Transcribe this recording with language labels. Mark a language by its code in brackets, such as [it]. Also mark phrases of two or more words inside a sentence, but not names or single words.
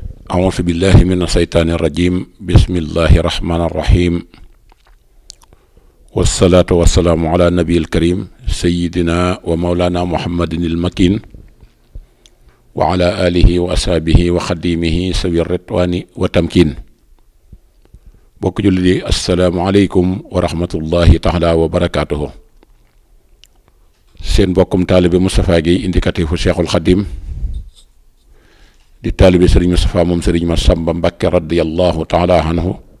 [ar] أعوذ بالله من الشيطان الرجيم بسم الله الرحمن الرحيم والصلاة والسلام على النبي الكريم سيدنا ومولانا محمد المكين وعلى آله وأصحابه وخديمه سوي الرضوان والتمكين [wo] bokk jullit yi [ar] السلام عليكم ورحمة الله تعالى وبركاته [wo] seen bokkum taalibe Moustapha Guèye indicatifu Cheikhul Khadim di taalibe Serigne Moustapha moom Serigne Massamba Mbacké [ar] رضي الله تعالى عنه